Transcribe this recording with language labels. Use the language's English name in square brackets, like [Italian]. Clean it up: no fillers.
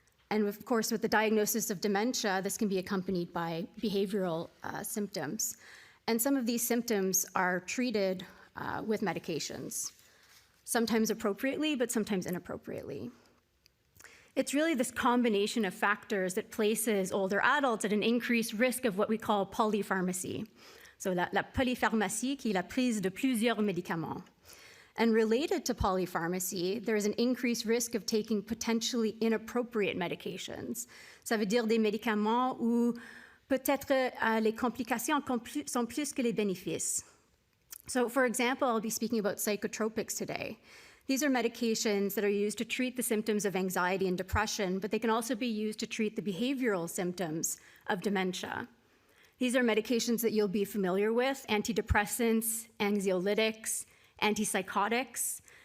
[English] And of course, with the diagnosis of dementia, this can be accompanied by behavioral symptoms. And some of these symptoms are treated with medications, sometimes appropriately, but sometimes inappropriately. It's really this combination of factors that places older adults at an increased risk of what we call polypharmacy. [French] So la polypharmacie, qui est la prise de plusieurs médicaments. [English] And related to polypharmacy, there is an increased risk of taking potentially inappropriate medications. [French] Ça veut dire des médicaments où peut-être les complications sont plus que les bénéfices. [English] So for example, I'll be speaking about psychotropics today. These are medications that are used to treat the symptoms of anxiety and depression, but they can also be used to treat the behavioral symptoms of dementia. These are medications that you'll be familiar with: antidepressants, anxiolytics, antipsychotics.